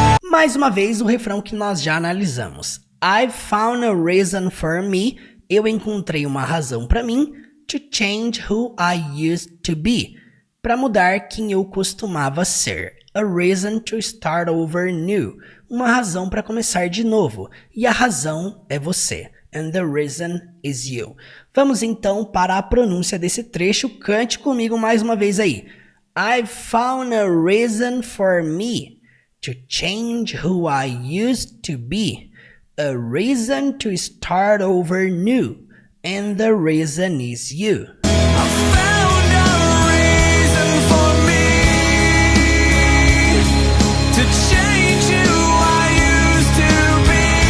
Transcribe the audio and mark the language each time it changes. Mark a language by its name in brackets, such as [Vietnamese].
[Portuguese] Mais uma vez, o refrão que nós já analisamos. [English] I found a reason for me. [Portuguese] Eu encontrei uma razão para mim. [English] To change who I used to be. [Portuguese] Para mudar quem eu costumava ser. [English] A reason to start over new. [Portuguese] Uma razão para começar de novo. E a razão é você. [English] And the reason is you. [Portuguese] Vamos então para a pronúncia desse trecho. Cante comigo mais uma vez aí. [English] I found a reason for me to change who I used to be. A reason to start over new. And the reason is you. I found a reason for me to change who I used to be.